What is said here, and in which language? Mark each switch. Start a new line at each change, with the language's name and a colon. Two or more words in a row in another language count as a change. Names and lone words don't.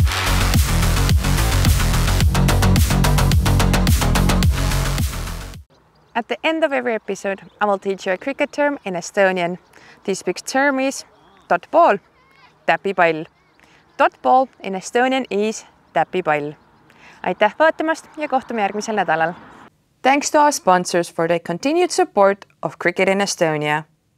English: At the end of every episode, I will teach you a cricket term in Estonian. This week's term is dot-ball, täpipall. Dot-ball in Estonian is täpipall.
Estonian: Aitäh vaatamast ja kohtume järgmisel nädalal.
English: Thanks to our sponsors for their continued support of cricket in Estonia.